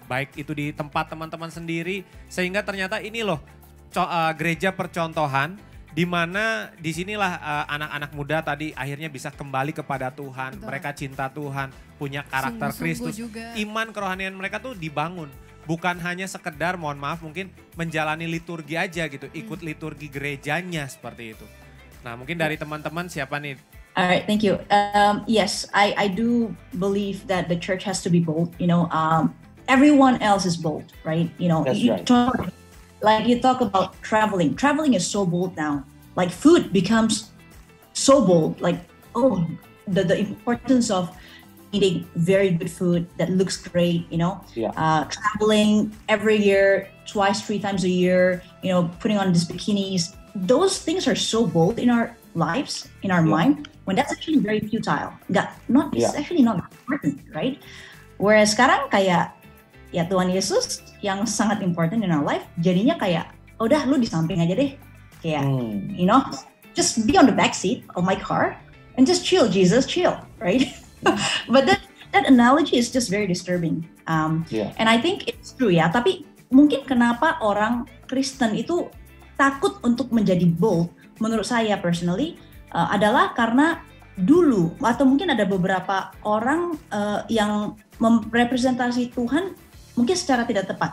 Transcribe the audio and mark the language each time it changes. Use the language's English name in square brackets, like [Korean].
[Indonesian] Baik itu di tempat teman-teman sendiri sehingga ternyata ini loh gereja percontohan di mana disinilah anak-anak muda tadi akhirnya bisa kembali kepada Tuhan. Betul. Mereka cinta Tuhan, punya karakter Kristus. Iman kerohanian mereka tuh dibangun. Bukan hanya sekedar, mohon maaf mungkin menjalani liturgi aja gitu. Ikut liturgi gerejanya seperti itu. Nah mungkin dari teman-teman siapa nih? [English] Alright, thank you. Yes, I do believe that the church has to be bold. Everyone else is bold, right? That's right. Like you talk about traveling. Traveling is so bold now. Like food becomes so bold. Like, the importance of eating very good food that looks great, traveling every year, 2-3 times a year, putting on these bikinis. Those things are so bold in our lives, in our mind, when that's actually very futile. It's actually not important, right? Whereas [Indonesian] sekarang kayak ya Tuhan Yesus yang sangat [English] important in our life, [Indonesian] jadinya kayak udah lu di samping aja deh, kayak [English] just be on the back seat of my car and just chill, Jesus, chill, right? But that analogy is just very disturbing, and I think it's true ya. [Indonesian] Tapi mungkin kenapa orang Kristen itu takut untuk menjadi bold, menurut saya personally adalah karena dulu atau mungkin ada beberapa orang yang merepresentasi Tuhan mungkin secara tidak tepat.